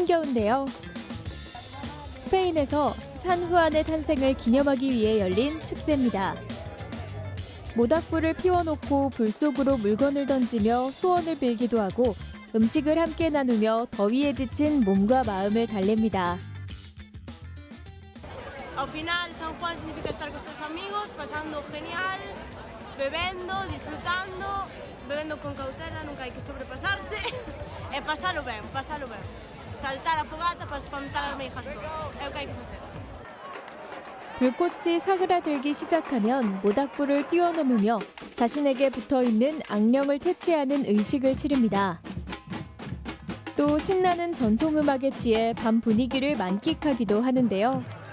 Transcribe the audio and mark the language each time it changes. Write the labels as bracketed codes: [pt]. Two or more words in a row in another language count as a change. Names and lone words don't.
[ko] 보기만 해도 흥겨운데요. 스페인에서 산후안의 탄생을 기념하기 위해 열린 축제입니다. 모닥불을 피워놓고 불 속으로 물건을 던지며 소원을 빌기도 하고 음식을 함께 나누며 더위에 지친 몸과 마음을 달랩니다. [es] Al final, San Juan significa estar con tus amigos, pasando genial, bebendo, disfrutando, bebendo con cautela, nunca hay que sobrepasarse, [gl] e pasarlo ben, pasarlo ben. Saltar a fogata para espantar as meijas todas, é o que hai que facer. [ko] 불꽃이 사그라들기 시작하면 모닥불을 뛰어넘으며 자신에게 붙어있는 악령을 퇴치하는 의식을 치릅니다. 또 신나는 전통음악에 취해 밤 분위기를 만끽하기도 하는데요.